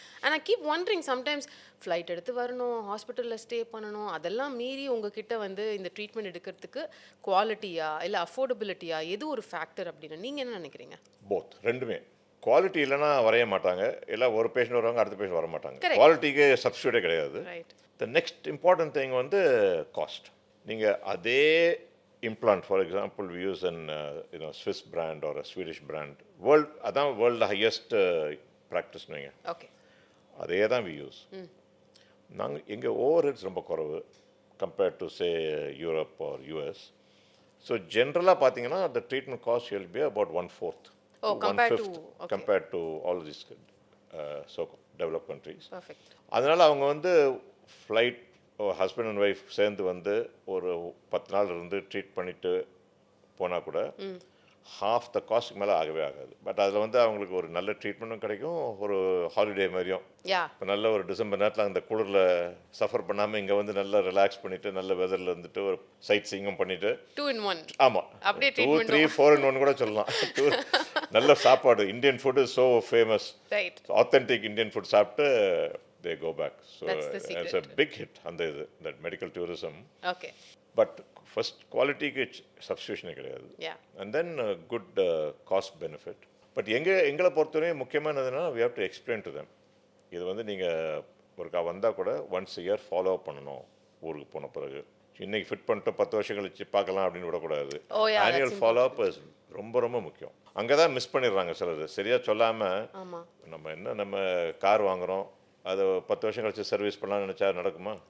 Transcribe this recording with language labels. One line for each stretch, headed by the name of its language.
English: and I keep wondering sometimes
Tamil: flight எடுத்து வரணும், ஹாஸ்பிட்டலில் ஸ்டே பண்ணணும், அதெல்லாம் மீறி உங்ககிட்ட வந்து இந்த ட்ரீட்மெண்ட் எடுக்கிறதுக்கு குவாலிட்டியா இல்லை அஃபோர்டபிலிட்டியா எது ஒரு ஃபேக்டர் அப்படின்னு நீங்கள் என்ன நினைக்கிறீங்க? போத், ரெண்டுமே. குவாலிட்டி இல்லைன்னா வரைய மாட்டாங்க. எல்லாம் ஒரு பேஷண்ட் வருவாங்க, அடுத்த பேஷண்ட் வர மாட்டாங்க. குவாலிட்டிக்கு சப்ஸ்டியூட்டே கிடையாது.
English: The next important thing வந்து cost. நீங்கள் அதே implant, for example, we use an Swiss brand or a Swedish brand.
Tamil: அதான் வேர்ல்டு ஹையஸ்ட் ப்ராக்டிஸ் நீங்கள்.
English: Okay.
Tamil: அதே தான்
English: we use.
Tamil: நாங்கள் எங்கள் ஓவர் ஹெட்ஸ் ரொம்ப குறைவு
English: Compared to say Europe or US. So ஜென்ரலாக பார்த்தீங்கன்னா the treatment cost will be about 1/4 to 1/5 compared to all these so developed countries. Perfect.
Tamil: அதனால் அவங்க வந்து ஃப்ளைட் ஹஸ்பண்ட் அண்ட் ஒய்ஃப் சேர்ந்து வந்து ஒரு 10 நாள் இருந்து ட்ரீட் பண்ணிட்டு போனால் கூட half the காஸ்ட்டுக்கு மேலே ஆகவே ஆகாது. பட் அதில் வந்து அவங்களுக்கு ஒரு நல்ல ட்ரீட்மெண்ட்டும் கிடைக்கும், ஒரு ஹாலிடே மாதிரியும். இப்போ நல்ல ஒரு டிசம்பர் நேரத்தில் அந்த குளிரில் சஃபர் பண்ணாமல் இங்கே வந்து நல்லா ரிலாக்ஸ் பண்ணிவிட்டு நல்ல வெதரில் இருந்துட்டு ஒரு சைட் சீயிங்கும் பண்ணிவிட்டு
English: 2 in 1.
Tamil: ஆமாம், 2, 3, 4 in 1 கூட சொல்லலாம். நல்ல சாப்பாடு.
English: Indian food is so famous. Authentic Indian food சாப்பிட்டு they go back. So it's a big hit அந்த இது, that medical tourism. Okay. But first qualityக்கு substitution கிடையாது. And then good cost benefit. But
Tamil: எங்களை பொறுத்தவரை முக்கியமானதுன்னா
English: we have to explain to them.
Tamil: இது வந்து நீங்கள் ஒருக்கா வந்தால் கூட
English: once a year
Tamil: ஃபாலோ பண்ணணும். ஊருக்கு போன பிறகு இன்னைக்கு ஃபிட் பண்ணிட்டு 10 வருஷம் கழிச்சு பார்க்கலாம் அப்படின்னு விடக்கூடாது. ஆனுவல் ஃபாலோ அப் ரொம்ப ரொம்ப முக்கியம். அங்கே தான் மிஸ் பண்ணிடுறாங்க சிலர். சரியாக சொல்லாமல் நம்ம கார் வாங்குகிறோம், அதை 10 வருஷம் கழிச்சு சர்வீஸ் பண்ணலாம்னு நினச்சா நடக்குமா?